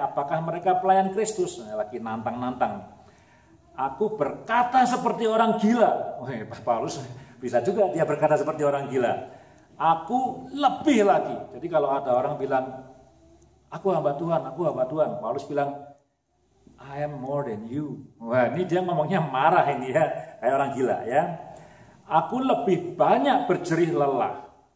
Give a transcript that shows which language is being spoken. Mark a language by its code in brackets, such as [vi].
[id] Apakah mereka pelayan Kristus? Nah, lagi nantang-nantang. Aku berkata seperti orang gila. Paulus bisa juga dia berkata seperti orang gila. Aku lebih lagi. Jadi kalau ada orang bilang, aku hamba Tuhan. Paulus bilang, [en] I am more than you. [id] Wah, ini dia ngomongnya marah ini ya, kayak orang gila ya. Aku lebih banyak berjerih lelah.